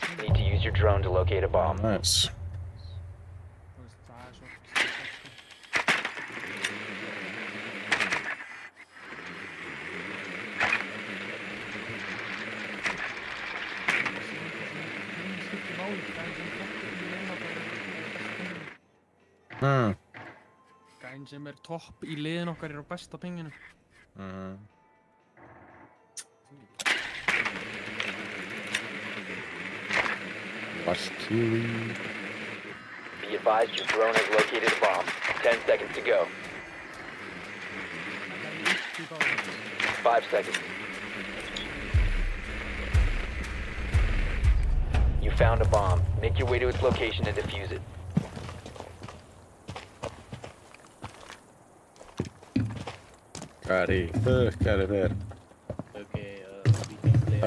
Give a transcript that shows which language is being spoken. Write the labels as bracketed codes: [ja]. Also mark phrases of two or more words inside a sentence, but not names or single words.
[en] Need ping. to use your drone to locate a bomb. Nice. [is] Þú veist, það svo sko. Skiptir máli, gæðin sem topp í liðinu okkar eru á besta pinginu. Gæðin sem er topp í liðinu okkar eru á besta pinginu. [en] Valkyrie. Be advised your drone has located a bomb. 10 seconds to go. 5 seconds. You found a bomb. Make your way to its location and defuse it. [is] Hvað í fuck er þér? [en] Okay, we can play.